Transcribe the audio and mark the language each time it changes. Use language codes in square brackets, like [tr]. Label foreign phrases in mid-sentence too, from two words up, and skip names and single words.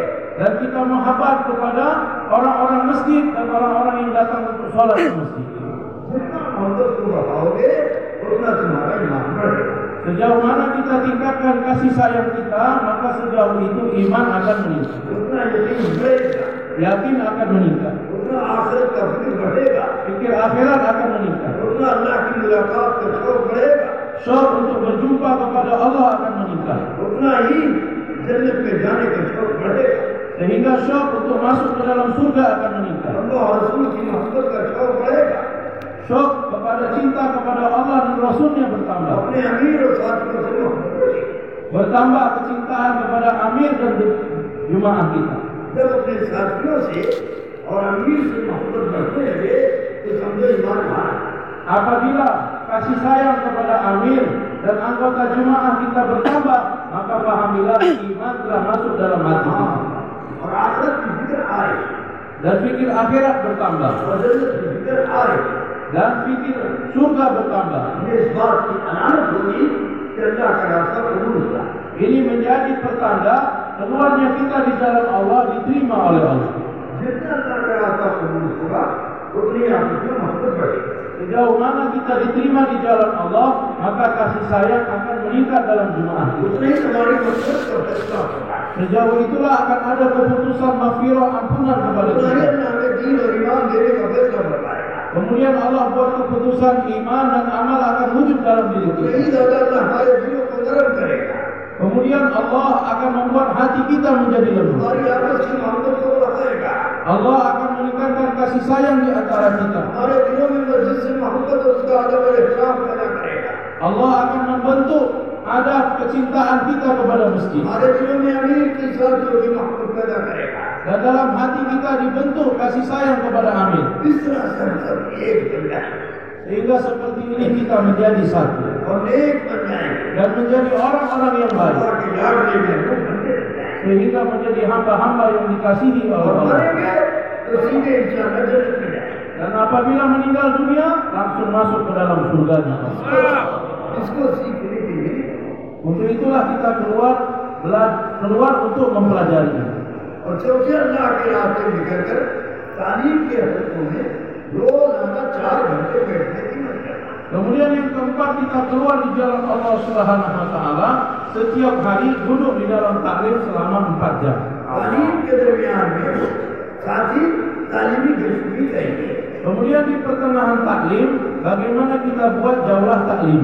[id] Dan kita mahabbat kepada orang-orang masjid dan orang-orang yang datang untuk sholat di masjid. [hi] जितना मोहब्बत को बढ़ाओगे उतना तुम्हारा ईमान बढ़ेगा. [id] Sejauh mana kita tingkatkan kasih sayang kita, maka sejauh itu iman akan meningkat, [hi] उतना यकीन बढ़ेगा, [id] yakin akan meningkat, [hi] उतना आखिरत का फिक्र बढ़ेगा, [id] fikir akhirat akan meningkat, [hi] उतना अल्लाह की मुलाकात का शौक बढ़ेगा, [id] syauq untuk berjumpa kepada Allah akan meningkat, [hi] उतना ही जन्नत में जाने का शौक बढ़ेगा, [id] sehingga syauq untuk masuk ke dalam surga akan meningkat. [hi] अल्लाह और रसूल की मोहब्बत का शौक बढ़ेगा. [id] Syauq kepada cinta kepada Allah dan Rasulnya bertambah. [hi] अपने अमीर और साथियों से मोहब्बत बढ़ेगी. [id] Bertambah kecintaan kepada amir dan jemaah kita. [hi] जब अपने साथियों से और अमीर से मोहब्बत बढ़ने लगे तो समझो ईमान आया. [id] Apabila kasih sayang kepada amir dan anggota jemaah kita bertambah, maka pahamilah iman telah masuk dalam hati kita. [hi] और आखिरत की फिक्र आए [id] Dan fikir akhirat bertambah, [hi] और जन्नत की फिक्र आए. [id] dan fikir surga bertambah. [hi] ये इस बात की अलामत होगी कि अल्लाह का रास्ता कबूल होता है. [id] Ini menjadi pertanda keluarnya kita di jalan Allah diterima oleh Allah. [hi] जितना अल्लाह का रास्ता कबूल होगा उतनी आपकी मोहब्बत बढ़ेगी. [id] Sejauh mana kita diterima di jalan Allah, maka kasih sayang akan meningkat dalam jemaah. [hi] उतनी ही हमारी मोहब्बत का फैसला होगा. [id] Sejauh itulah akan ada keputusan maghfirah, ampunan kepada [hi] उतना ही [id] kita. [hi] अल्लाह हमें दीन और ईमान देने का फैसला बताएगा. [id] Kemudian Allah buat keputusan iman dan amal akan wujud dalam diri kita. [hi] यही ज़्यादा अल्लाह हमारे दिलों को नरम करेगा. [id] Kemudian Allah akan membuat hati kita menjadi lembut. [hi] हमारी आपस की मोहब्बत को बढ़ाएगा. [id] Allah akan meningkatkan kasih sayang di antara kita. [hi] हमारे दिलों में मस्जिद से मोहब्बत और उसका अदब और एहतराम पैदा करेगा. [id] Allah akan membentuk adab kecintaan kita kepada masjid. [hi] हमारे दिलों में अमीर के साथ जो भी मोहब्बत पैदा करेगा. [id] Dan dalam hati kita dibentuk kasih sayang kepada amir. [hi] इस तरह से हम सब एक बन जाएंगे [id] Sehingga seperti ini kita menjadi satu [hi] और नेक बन जाएंगे. [id] dan menjadi orang-orang yang baik, [hi] अल्लाह के लाडले में वो बनते रह जाएंगे. [id] sehingga menjadi hamba-hamba yang dikasihi oleh [hi] और [id] Allah. [hi] मरेंगे तो सीधे इंशाअल्लाह जन्नत में जाएंगे. [id] Dan apabila meninggal dunia, langsung masuk ke dalam surganya Allah. [hi] इसको सीखने के लिए [id] Untuk itulah kita keluar untuk mempelajari. [hi] और चौथे अल्लाह के रास्ते निकल कर तालीम के हलकों में रोजाना 4 घंटे बैठने की मदद करना. [id] Kemudian yang keempat, kita keluar di jalan Allah [ar] سبحانه وتعالى [id] setiap hari duduk di dalam taklim selama 4 jam. [hi] तालीम के दरमियान में साथ ही तालीमी गश्त भी करेंगे. [id] Kemudian di pertengahan taklim, bagaimana kita buat jaulah taklim.